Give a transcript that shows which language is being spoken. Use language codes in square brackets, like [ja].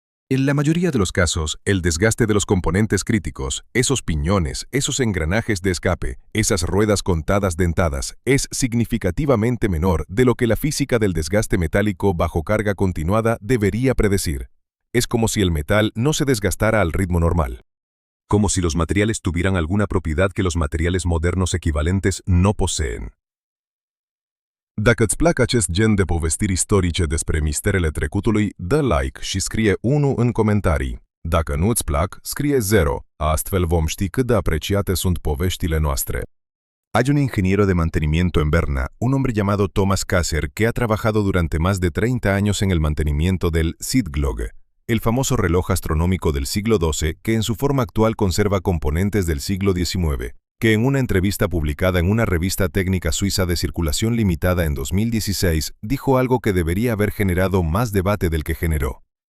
[es] En la mayoría de los casos, el desgaste de los componentes críticos, esos piñones, esos engranajes de escape, esas ruedas contadas dentadas, es significativamente menor de lo que la física del desgaste metálico bajo carga continuada debería predecir. Es como si el metal no se desgastara al ritmo normal. Como si los materiales tuvieran alguna propiedad que los materiales modernos equivalentes no poseen. [ro] Dacă îți plac acest gen de povestiri istorice despre misterele trecutului, dă like și scrie 1 în comentarii. Dacă nu îți plac, scrie 0, astfel vom ști cât de apreciate sunt poveștile noastre. [es] Hay un ingeniero de mantenimiento en Berna, un hombre llamado Thomas Kasser, que ha trabajado durante más de 30 años en el mantenimiento del Sidglogge, el famoso reloj astronómico del siglo XII que en su forma actual conserva componentes del siglo XIX. Que en una entrevista publicada en una revista técnica suiza de circulación limitada en 2016, dijo algo que debería haber generado más debate del que generó.